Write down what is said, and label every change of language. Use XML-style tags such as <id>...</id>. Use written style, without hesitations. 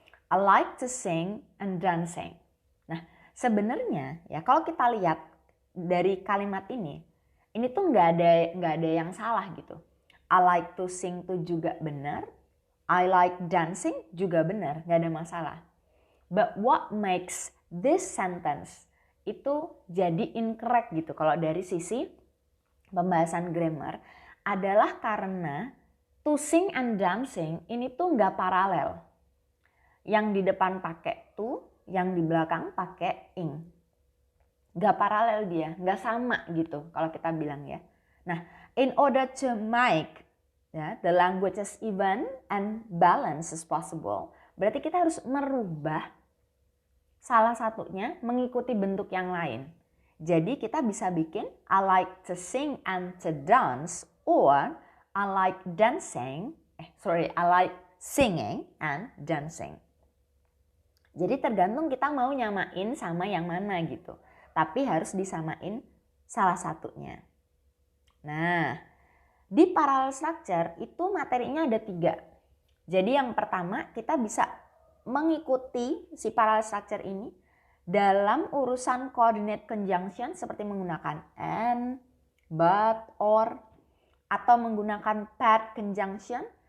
<en>I like to sing and dancing.</en> <id>Nah, sebenarnya ya kalau kita lihat dari kalimat ini tuh nggak ada yang salah gitu.</id> <en>I like to sing</en> <id>tuh juga benar.</id> <en>I like dancing</en> <id>juga benar, nggak ada masalah.</id> <en>But what makes this sentence</en> <id>itu jadi incorrect gitu kalau dari sisi pembahasan grammar adalah karena to sing and dancing ini tuh nggak paralel. Yang di depan pakai to, yang di belakang pakai ing. Nggak paralel dia, nggak sama gitu kalau kita bilang ya.</id> <en>Nah, in order to make the language as even and balanced as possible,</en> <id>berarti kita harus merubah salah satunya mengikuti bentuk yang lain. Jadi kita bisa bikin</id> <en>I like to sing and to dance, or I like I like singing and dancing.</en> <id>Jadi tergantung kita mau nyamain sama yang mana gitu. Tapi harus disamain salah satunya. Nah, di parallel structure itu materinya ada 3. Jadi yang pertama kita bisa mengikuti si parallel structure ini dalam urusan coordinate conjunction seperti menggunakan and, but, or, atau menggunakan paired conjunction</id>